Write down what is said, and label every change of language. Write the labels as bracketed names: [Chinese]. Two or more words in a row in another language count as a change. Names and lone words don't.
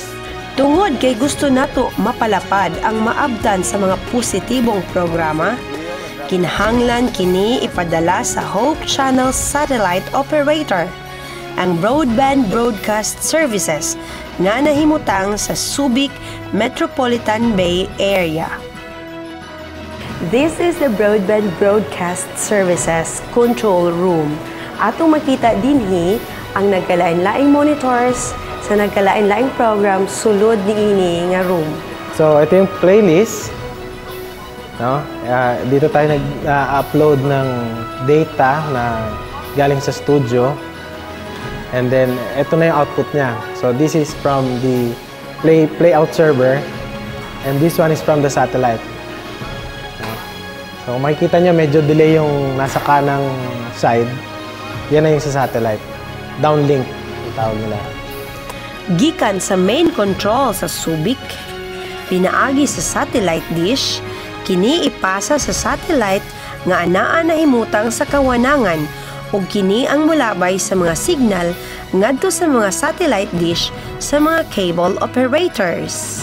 [Cebuano] Tungod kay gusto nato mapalapad ang maabdan sa mga positibong programa, kinahanglan kini ipadala sa Hope Channel Satellite Operator, ang Broadband Broadcast Services nga nahimutang sa Subic Metropolitan Bay Area. [English] This is the Broadband Broadcast Services Control Room. [Cebuano] Atong makita dinhi ang nagkalain-laing monitors sa nagkalain-laing program sulod niini nga room. [Filipino] So ito yung playlist. No? Dito tayo nag-upload ng data na galing sa studio. And then ito na yung output niya. [English] So this is from the playout server and this one is from the satellite. [Filipino] So makikita nyo medyo delay yung nasa kanang side. Yan na yung sa satellite. Downlink yung tawag nila. [Cebuano] Gikan sa main control sa Subic, pinaagi sa satellite dish, kini ipasa sa satellite nga anaa nahimutang sa kawanangan ug kini ang mulabay sa mga signal ngadto sa mga satellite dish sa mga cable operators.